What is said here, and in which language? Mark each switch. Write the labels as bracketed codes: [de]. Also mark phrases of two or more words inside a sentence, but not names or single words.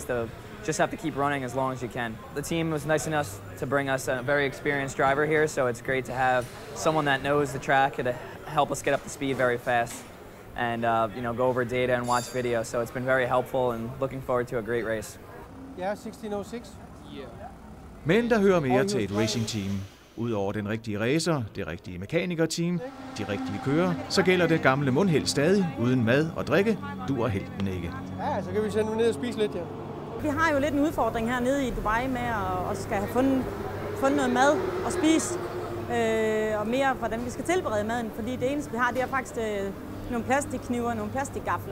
[en] To just have to keep running as long as you can. The team was nice enough to bring us a very experienced driver here, so it's great to have someone that knows the track to help us get up to speed very fast and go over data and watch video. So it's been very helpful and looking forward to a great race. Yeah, 1606. [da] Men der hører mere til et racingteam. Udover den rigtige racer, det rigtige mekanikerteam, de rigtige kører, så gælder det gamle mundheld stadig. Uden mad og drikke duer helten ikke. Ja, så kan vi sende dem ned og spise lidt, ja. Vi har jo lidt en udfordring hernede i Dubai med at skal have fundet noget mad og spise, og mere hvordan vi skal tilberede maden, fordi det eneste vi har, det er faktisk nogle plastikkniver og nogle plastikgafler.